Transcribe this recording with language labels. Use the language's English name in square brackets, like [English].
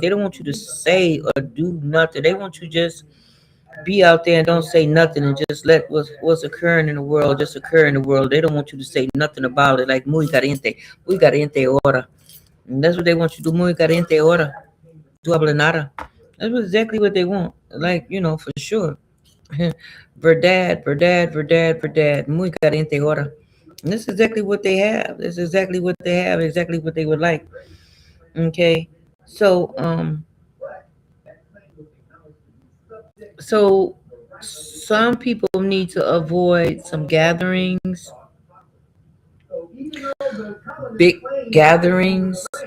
[English] They don't want you to say or do nothing. They want you just be out there and don't say nothing and just let what's occurring in the world just occur in the world. They don't want you to say nothing about it. [Spanish] Like muy caliente ahora. [English] And that's what they want you to do. [Spanish] Muy caliente ahora. Tu habla nada. [English] That's exactly what they want. Like, for sure. [Spanish] Verdad, verdad, verdad, verdad. Muy caliente ahora. [English] And this is exactly what they have. This is exactly what they have, exactly what they would like. Okay. So, so some people need to avoid some gatherings, big gatherings.